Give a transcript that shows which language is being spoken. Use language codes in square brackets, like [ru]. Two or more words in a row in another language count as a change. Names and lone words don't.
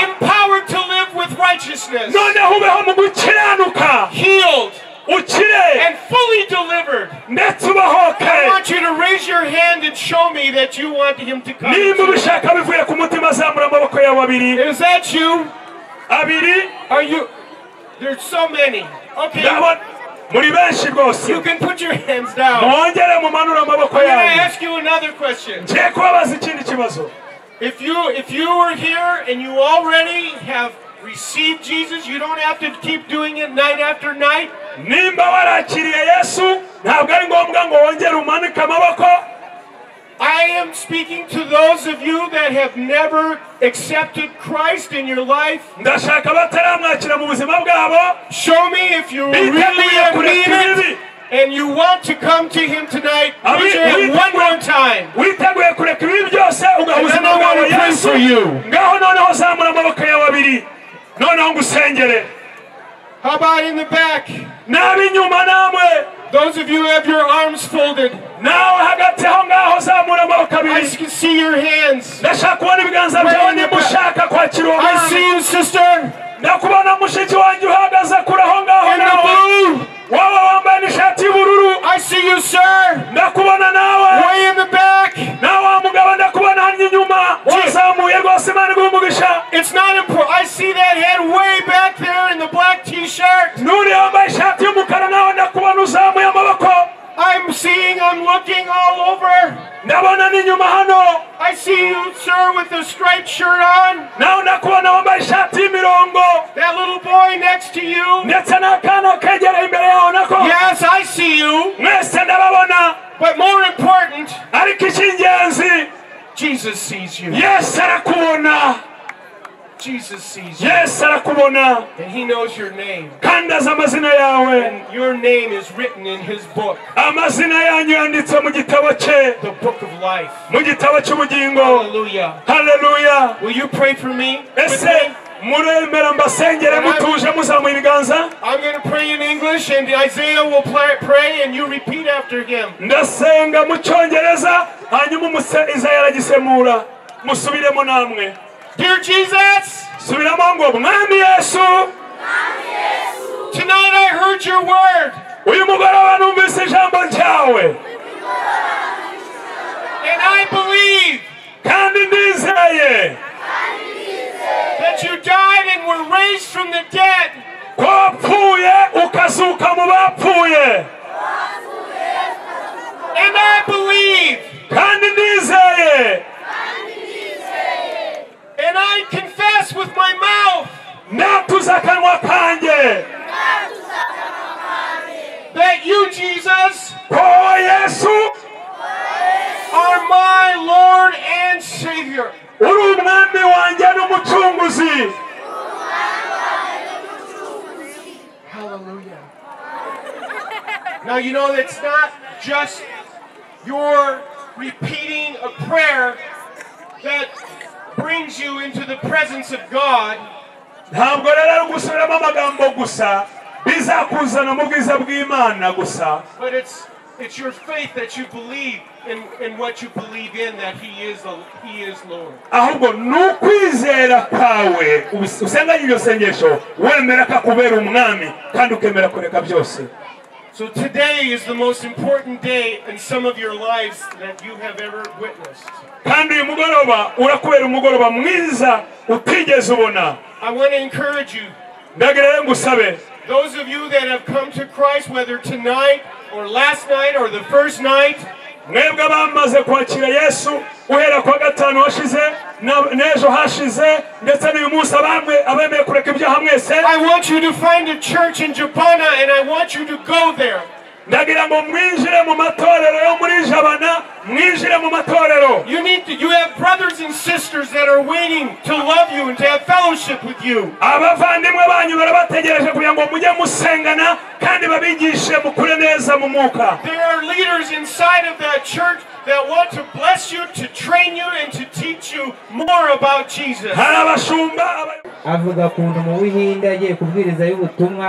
[en] empowered to live with righteousness, [rw] noneho ubeho mu gukiranuka [en] healed, [rw] ukire [en] and fully delivered. [rw] ndetse ubahoke [en] I want you to raise your hand and show me that you want him to come. [rw] nimba ubishaka bivuye ku mutima zamura amaboko yawe abiri [en] Is that you? [rw] abiri [en] Are you? There's so many. Okay. [rw] ndabona muri benshi rwose. [en] You can put your hands down. [rw] Mwongere mumanura amaboko [en] I'm going to [rw] yanyu. [en] ask you another question. [rw] Ngiye kubabaza ikindi kibazo. [en] If you were here and you already have received Jesus, you don't have to keep doing it night after night. [rw] Nimba warakiriye Yesu ntabwo ari ngombwa ngo wongere umanike amaboko. [en] I am speaking to those of you that have never accepted Christ in your life. [rw] Ndashaka bataramwakira mu buzima bwabo. [en] Show me if you really mean it and you want to come to Him tonight. Put your hand one more time. [rw] Witeguye kureka ibi byose ugahuzima [en] And I [rw] bwawe [en] want to pray [rw] Yesu. [en] for you. [rw] Ngaho noneho zamura amaboko yawe abiri. Noneho ngusengere. [en] How about in the back? [rw] N'ab'inyuma namwe. [en] Those of you who have your arms folded. [rw] Nawe hagati aho ngaho zamura amaboko [en] I [rw] abiri. [en] can see your hands. [rw] Ndashaka kubona ibiganza byawe niba ushaka kwakira uwo [en] I [rw] mwami. [en] see you, sister. [rw] Ndakubona mushiki wanjye uhagaze kure aho ngaho [en] In the [rw] nawe. [en] blue. [rw] Wowe wambaye n'ishati y'ubururu. [en] I see you, sir. [rw] Ndakubona nawe. [en] Way in the back. [rw] Nawe wa mugabo ndakubona hano inyuma. Wazamuye rwose Imana iguhe umugisha. [en] It's not important. I see that head way back there in the black t-shirt. [rw] Nuri wambaye ishati y'umukara nawe ndakubona uzamuye amaboko. [en] I'm looking all over. [rw] Ndabona n'inyuma hano. [en] I see you, sir, with a striped shirt on. [rw] Nawe ndakubona wambaye ishati y'imirongo. [en] That little boy next to you. [rw] Ndetse n'akana kegereye imbere yawe nako. [en] Yes, I see you. [rw] Mwese ndababona. [en] But more important, [rw] Ariko icy'ingenzi, [en] Jesus sees you. [rw] Yesu arakubona. [en] Jesus sees you. [rw] Yesu arakubona. [en] And He knows your name. [rw] Kandi azi amazina yawe. [en] And your name is written in His book. [rw] Amazina yanyu yanditse mu gitabo cye. [en] The book of life. [rw] Mu gitabo cy'ubugingo. [en] Hallelujah. [rw] Hallelujah. [en] Will you pray for me? [rw] Ese muremera mbasengere mutuje muzamuye ibiganza. [en] I'm going to pray in English and Isaiah will pray and you repeat after him. [rw] Ndasenga mu Cyongereza hanyuma Isaiah aragisemura. Musubiremo namwe. [en] Dear Jesus, [rw] subiramo ngo Mwami Yesu. [en] Tonight I heard your word. [rw] Uyu mugoroba numvise ijambo ryawe. [en] And I believe [rw] kandi ndizeye [en] that you died and were raised from the dead. [rw] Ko wapfuye ukazuka mu bapfuye. [en] And I believe [rw] kandi ndizeye [en] and I confess with my mouth [rw] ndatuza akanwa kanjye [en] that you, Jesus, [rw] ko Yesu [en] are my Lord and Savior. [rw] uri umwami wanjye n'umucunguzi. [en] Hallelujah. Now you know that's not just your repeating a prayer that brings you into the presence of God. [rw] Ntabwo rero ari gusubiramo amagambo gusa bizakuzana mu bwiza bw'Imana gusa. [en] But it's your faith that you believe in what you believe in, that He is Lord. [rw] Ahubwo nukwizera kwawe usenganye iryo sengesho wemera ko akubera umwami kandi ukemera kureka byose. [en] So today is the most important day in some of your lives that you have ever witnessed. [rw] Kandi uyu mugoroba urakubera umugoroba mwiza utigeze ubona. [en] I want to encourage you. [rw] Ndagira ngusabe. [en] Those of you that have come to Christ, whether tonight or last night or the first night, [rw] mwebwe abamaze kwakira Yesu uhera kwa gatanu washize n'ejo hashize ndetse n'uyu munsi abemeye kureka ibyaha mwese. [en] I want you to find a church in Japan and I want you to go there. [rw] Ndagira ngo mwinjire mu matorero yo muri Jabana, mwinjire mu matorero. [en] You have brothers and sisters that are waiting to love you and to have fellowship with you. [rw] Abavandimwe banyu barabategereje kugira ngo mujye musengana kandi babigishe mukure neza mu mwuka. [en] There are leaders inside of that church that want to bless you, to train you, and to teach you more about Jesus. [rw] Avuga kuntu mu Buhinde agiye kubwiriza y'ubutumwa.